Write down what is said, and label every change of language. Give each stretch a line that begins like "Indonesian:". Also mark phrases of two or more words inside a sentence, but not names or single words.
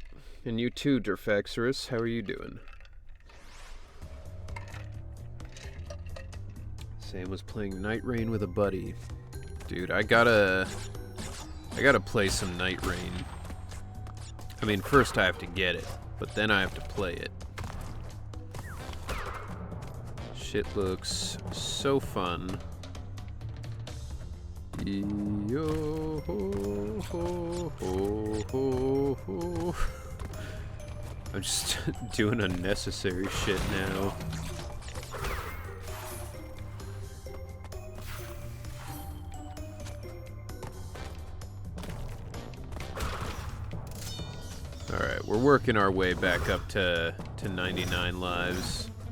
English: And you too, Derfaxorus, how are you doing? Sam was playing Night Rain with a buddy. Dude, I gotta play some Night Rain. I mean, first I have to get it, but then I have to play it. Shit looks so fun. Yo ho ho ho ho ho. I'm just doing unnecessary shit now. Alright, we're working our way back up to 99 lives.